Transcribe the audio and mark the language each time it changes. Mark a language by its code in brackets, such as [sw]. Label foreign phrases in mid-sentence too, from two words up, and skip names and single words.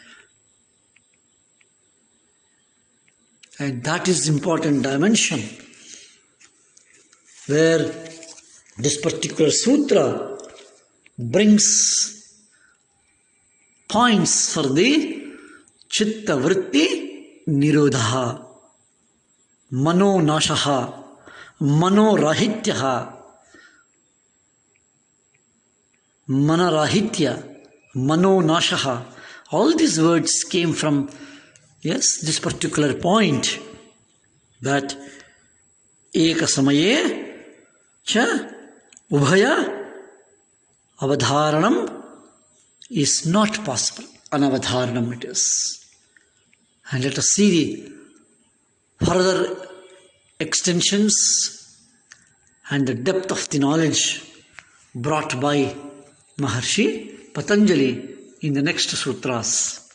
[en] And that is important dimension where this particular sutra brings points for the [sa] chitta vritti nirodha, mano nashaha, mano rahityaha, manarahitya, mano nashaha. [en] All these words came from this particular point, that [sa] eka samaye cha ubhaya avadharanam [en] is not possible. Anavadharanam it is. And let us see the further extensions and the depth of the knowledge brought by Maharshi Patanjali in the next sutras.